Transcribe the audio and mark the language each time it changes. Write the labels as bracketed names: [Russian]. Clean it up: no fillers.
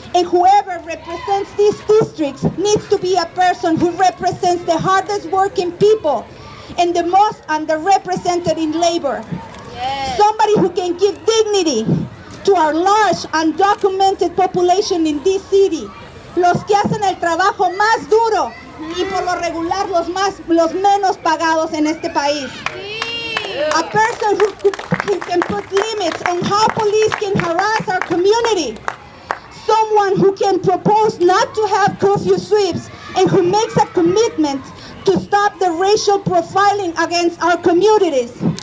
[English] And whoever represents these districts needs to be a person who represents the hardest working people and the most underrepresented in labor. Yes. Somebody who can give dignity to our large undocumented population in this city. [Spanish] Los que hacen el trabajo más duro y por lo regular los menos pagados en este país. [English] A person who can put limits on how police can harass our community. Someone who can propose not to have curfew sweeps and who makes a commitment to stop the racial profiling against our communities.